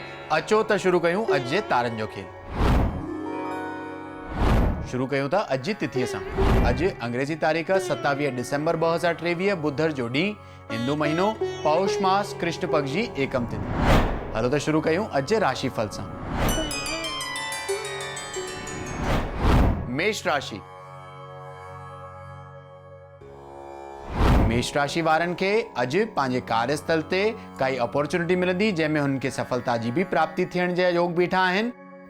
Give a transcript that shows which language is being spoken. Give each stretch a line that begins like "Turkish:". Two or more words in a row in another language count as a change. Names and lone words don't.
Sindhi: अचो त शुरू कयूं अॼु जे तारनि जो खेल। शुरू कयूं था अॼु जी तिथीअ सां। अॼु अंग्रेजी तारीख़ 27 डिसेंबर 2023 बुधर जो ॾींहुं, हिंदू महीनो पौष मास कृष्ण पक्ष जी एकम तिथि। हलो त शुरू कयूं अॼु जे राशिफल सां। मेष राशि। मेष राशि वारनि खे अॼु पंहिंजे कार्यस्थल ते काई अपॉर्चुनिटी मिलंदी जंहिंमें हुननि खे सफलता जी भी प्राप्ति थियण जा योग बीठा आहिनि।